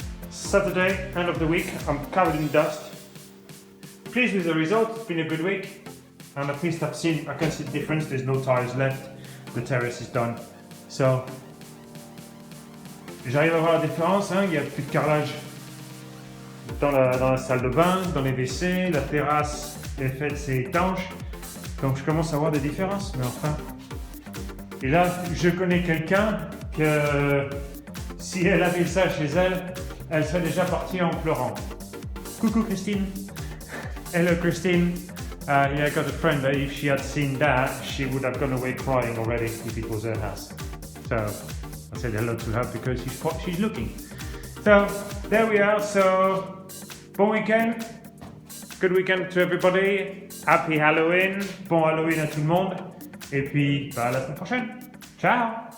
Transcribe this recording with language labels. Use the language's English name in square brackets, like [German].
[English] Saturday, end of the week. I'm covered in dust. Pleased with the result. It's been a good week. And at least I can see the difference. There's no tiles left. The terrace is done. [French] So, j'arrive à voir la différence, hein. Il n'y a plus de carrelage dans la salle de bain, dans les WC, la terrasse est faite, c'est étanche. Donc je commence à voir des différences, mais enfin. Et là, je connais quelqu'un que si elle avait ça chez elle, elle serait déjà partie en pleurant. Coucou Christine. [English] Hello Christine. Yeah, I got a friend that if she had seen that, she would have gone away crying already if it was her house. So I said hello to her because she's looking. So there we are. So [French] bon week-end. [English] Good weekend to everybody. Happy Halloween. [French] Bon Halloween à tout le monde. Et puis à la semaine prochaine. Ciao.